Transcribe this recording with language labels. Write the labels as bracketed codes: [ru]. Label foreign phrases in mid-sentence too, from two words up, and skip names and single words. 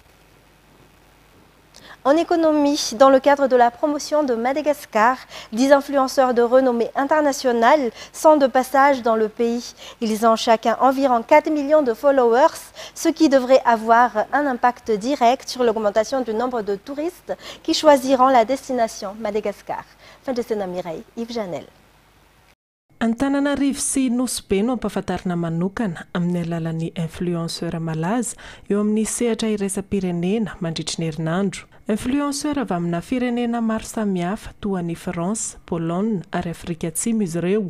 [fr] En économie, dans le cadre de la promotion de Madagascar, 10 influenceurs de renommée internationale sont de passage dans le pays. Ils ont chacun environ 4 millions de followers, ce qui devrait avoir un impact direct sur l'augmentation du nombre de touristes qui choisiront la destination Madagascar. Fin de scène Mireille, Yves Janel. [mg] Antananarivo sy Nosy Be no ampahafantarina manokana amin'ny alalan'ny influenceur malaza eo amin'ny sehatra iraisam-pirenena mandritry ny herinandro. Influenceur avy amina firenena maro samihafa toa ny France, Pologne ary Afrika Atsimo izy ireo.